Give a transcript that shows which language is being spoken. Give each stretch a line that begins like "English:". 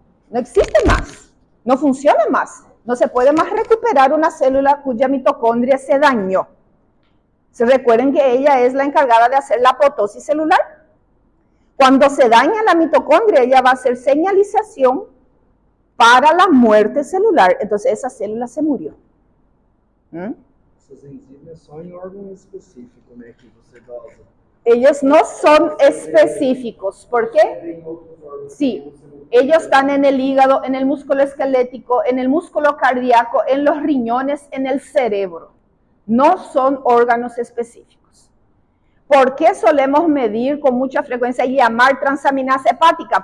Spanish: No existe más, no funciona más, no se puede más recuperar una célula cuya mitocondria se dañó. ¿Se recuerden que ella es la encargada de hacer la apoptosis celular? Cuando se daña la mitocondria, ella va a hacer señalización para la muerte celular. Entonces esa célula se murió.
Portuguese: Essas enzimas só em órgão específico, né, que você dosa.
Spanish: Ellos no son específicos. ¿Por qué? Sí, ellos están en el hígado, en el músculo esquelético, en el músculo cardíaco, en los riñones, en el cerebro. No son órganos específicos. ¿Por qué solemos medir con mucha frecuencia y llamar transaminasa hepática?